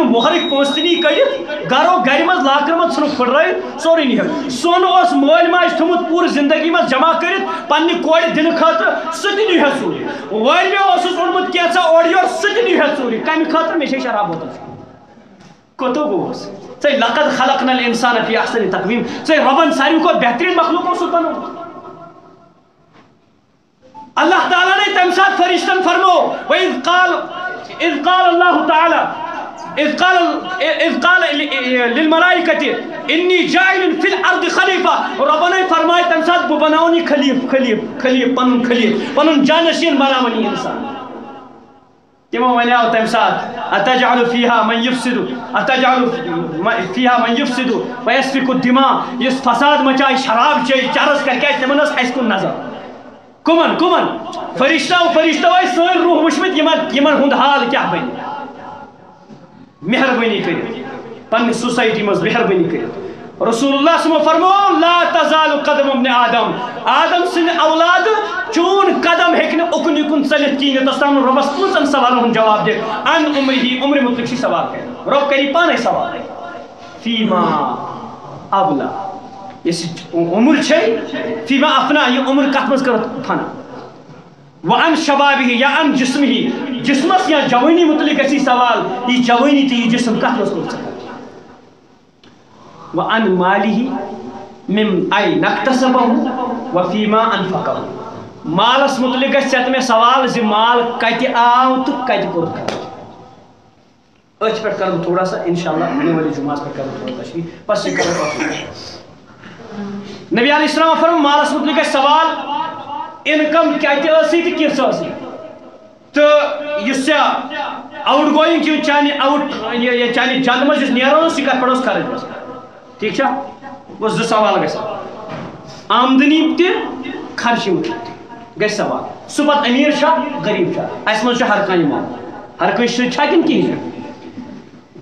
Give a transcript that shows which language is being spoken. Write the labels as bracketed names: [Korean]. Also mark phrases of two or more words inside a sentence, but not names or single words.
[Kashmiri] مہرک پونسنی کڑت گرو گر مز لاکر مز ژھنک پھٹرائت سوری نیت، سون اس مول ماج تھومت پور زندگی مز جمع کرت پنہ کور دن خاطر، سہ تہ نیو ژوری، والو اوسس اونمت کینژھا اور یور، سہ تہ نیو ژوری، کمہ خاطر مے چھ شراب بوتل کوتو گوس ژے [Arabic] لقد خلقنا الانسان فی احسن تقویم، [Kashmiri] ژے ربن ساروی کھۄتہٕ بہترین مخلوق اوسُتھ بنومت۔ اللہ تعالیٰ نے تمہ سات فرشتن فرمو وَإِذْ [Arabic] قال اللہ تعالی اذ قال للملائکۃ انی جاعل فی الارض خلیفہ، [Urdu] رب نے فرمایا [Kashmiri] تمہ سات بہ بناونی خلیف پنن خلیف پنن جانشین بناونی انسان۔ تمو ونیاو تمہ سات [Arabic] اتجعل فیہا من یفسد ویسفک الدماء، [Kashmiri] یس فساد مچائے شراب چے چرس کر کے تمن اس کن نظر، کمن فرشتو سن روح وچمت یمن ہند حال کیا بن، مہربانی کر پنہ سوسائٹی مز مہربانی کر۔ رسول اللہ [Arabic] صلی اللہ علیہ وسلم [Kashmiri] فرمو [Arabic] لا تزال قدم ابن آدم، [Kashmiri] آدم سن اولاد چون قدم ہیکن اکن یکن چلت کین، تستان ربس پانچن سوالن ہند جواب دے، ان عمرہ عمر متعلق سوال کر، رب کری پانے سوال [Arabic] فیما ابلا، [Kashmiri] اس عمر چھ [Arabic] فیما افنا، [Kashmiri] یہ عمر کت مز کرت فنا، [Arabic] وعن شبابہ [Kashmiri] یا ان جسمہ، جسمس یا جوانی متعلق اسی سوال، یہ جوانی تی جسم کت مز کرت، [Arabic] وعن مالہ من این اکتسبہ وفیما انفقہ، [Kashmiri] مالس متعلق گژھِ میں سوال زِ مال کتہِ آو تہٕ کتہِ کوٚر خرچ۔ أتھۍ پٮ۪ٹھ کرٕ بہٕ تھوڑا سا انشاءاللہ آنے والے جمعہس پٮ۪ٹھ کرٕ بہٕ تھوڑا تشریح، بس یہ کرو نبی علیہ السلام فرمو مالس متعلق گژھِ سوال انکم کتہِ ٲسٕے تہٕ کِژھ ٲسٕے، تہٕ یُس [English] out going [Kashmiri] چھِ چانہِ چانہِ جنٛدٕ منٛز یُس نیران اوس یہِ کتھ پٮ۪ٹھ اوس خرٕچ گژھان، ٹھیک چھا؟ وہ زٕ سوال گژھان، آمدنی تہِ خرچہِ متعلق تہِ گژھِ سوال، سُہ پتہٕ امیر چھا غریب چھا، اسہِ منٛز چھُ ہر کانٛہہ یِوان، ہر کٲنٛسہِ سۭتۍ چھا کِنہٕ کِہیٖنۍ چھُ؟